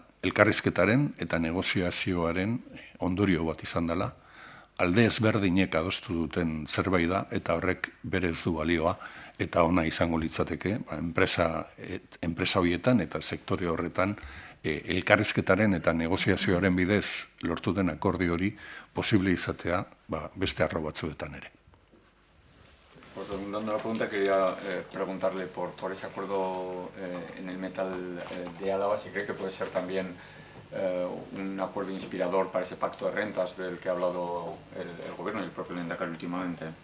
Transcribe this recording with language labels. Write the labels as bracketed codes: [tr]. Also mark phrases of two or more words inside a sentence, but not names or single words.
[eu] elkarrizketaren eta negoziazioaren ondorio bat izan dela, alde ezberdinek adostu duten zerbait da, eta horrek berez du balioa, eta ona izango litzateke, enpresa horietan eta sektore horretan elkarrizketaren eta negoziazioaren bidez lortu den akordio hori posible izatea beste arlo batzuetan ere. [es] Pues redundando la pregunta, quería preguntarle por ese acuerdo en el metal de Álava, si cree que puede ser también un acuerdo inspirador para ese pacto de rentas del que ha hablado el gobierno y el propio Lehendakari últimamente.